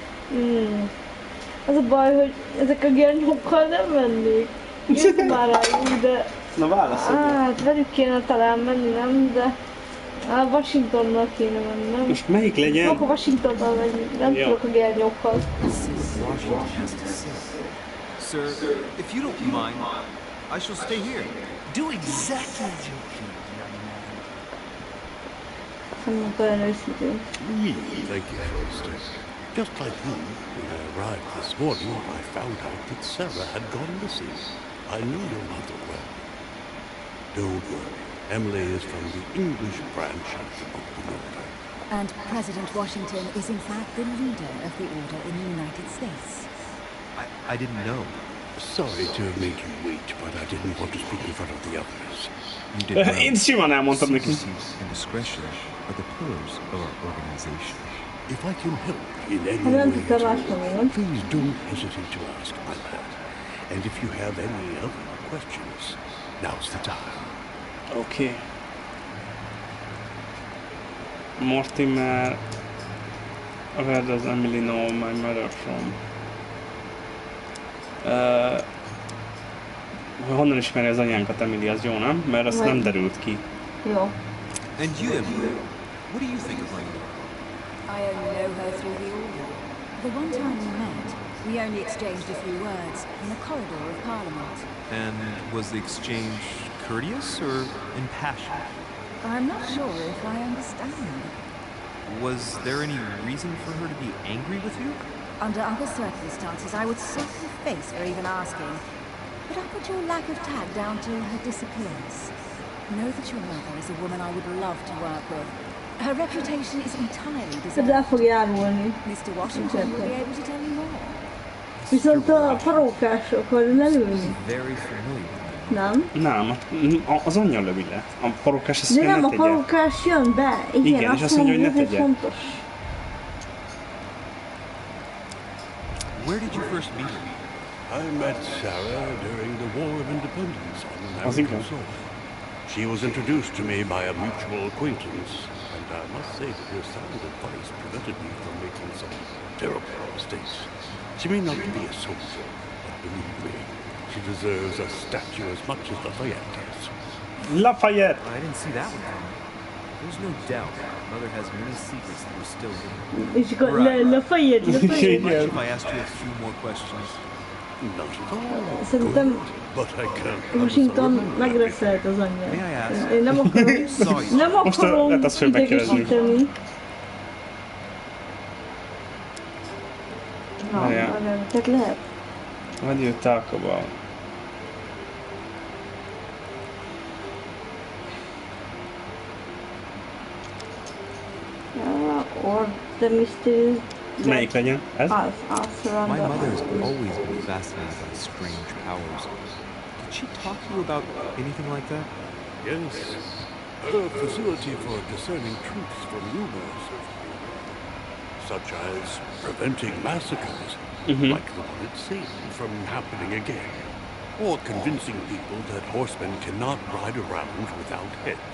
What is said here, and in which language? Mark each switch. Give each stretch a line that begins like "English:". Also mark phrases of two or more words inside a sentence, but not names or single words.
Hungarian: Az a baj, hogy ezek a gernyókkal nem mennék. Én már rájuk, de... Na válaszolj. Hát velük kéne talán menni, nem? De... Washingtonnal kéne menni, nem? Most melyik legyen? Akkor Washingtonnal megyünk, nem tudok a gernyókkal.
English: Washington has to say. Sir, if you don't mind, I shall stay here. Do exactly as you please, young man.
Hungarian: Szerintem olyan őszintén.
English: Thank you, Foster. Just like you, when I arrived this morning, I found out that Sarah had gone missing. I knew your mother well. Don't worry. Emily is from the English branch of the Golden Order. And President Washington is in fact the leader of the order in the United States. I didn't know. Sorry to have made you wait, but I didn't want to speak in front of the others. You did well.
Hungarian: Én simán elmondtam neki.
English: Secrecy and discretion are the pillars of our organization. If I can help in any
Hungarian: Hát nem
English: way,
Hungarian: tudtam
English: at all,
Hungarian: máshogy,
English: please don't hesitate to ask, my lad. And if you have any other questions, now's the time.
Hungarian: Oké.
English: Mortimer, where does Emily know my mother from?
Hungarian: Honnan ismeri az anyánkat Emily, az jó, nem? Mert azt nem derült ki. Jó.
English: And you, Emily, what do you think of my mother? I only know her through the order. The one time we met, we only exchanged a few words in a corridor of Parliament. And was the exchange courteous or impassioned? I'm not sure if I understand. Was there any reason for her to be angry with you? Under other circumstances, I would certainly face her even asking. But I put your lack of tact down to her disappearance. Know that your mother is a woman I would love to work with. Her reputation is entirely
Hungarian: Ez el
English: deserved.
Hungarian: fog járulni.
English: Mr. Washington will be able to tell you more.
Hungarian: Viszont a parókások, hogy leülni.
English: Very familiar with me.
Hungarian: Nem. Nem, az anyja lövi le. A parokás azt De mondja, nem, ne a tegye. parukás jön be. Igen, és azt mondja, hogy ne ez egy tegye. fontos.
English: Where did you first meet her? I met Sarah during the War of Independence on I think American so. soil. She was introduced to me by a mutual acquaintance, and I must say that her sound advice prevented me from making some terrible mistakes. She may not be a soldier, but believe me, she deserves a statue as much as Lafayette does. Lafayette! I didn't see that one coming. There's no doubt Mother has many secrets that are still hidden.
Hungarian: És akkor
English: Right. Lafayette. Would you mind if I asked you a few more questions? Not at all.
Hungarian: Szerintem
English: But I can't
Hungarian: Washington
English: promise a
Hungarian: megreszelt az
English: May
Hungarian: anyját.
English: I ask?
Hungarian: Én nem akarom,
English: Saw you.
Hungarian: nem Most akarom lehet azt, hogy megkérdezzük. idegesíteni. Várjál. Tehát lehet.
English: What do you talk about? Or the mysterious
Hungarian: Melyik legyen? Ez?
English: us around My the mother has house. always been fascinated by strange powers. Did she talk to you about anything like that? Yes. Her facility for discerning truths from rumors, such as preventing massacres, like the one at Salem, from happening again, or convincing people that horsemen cannot ride around without heads.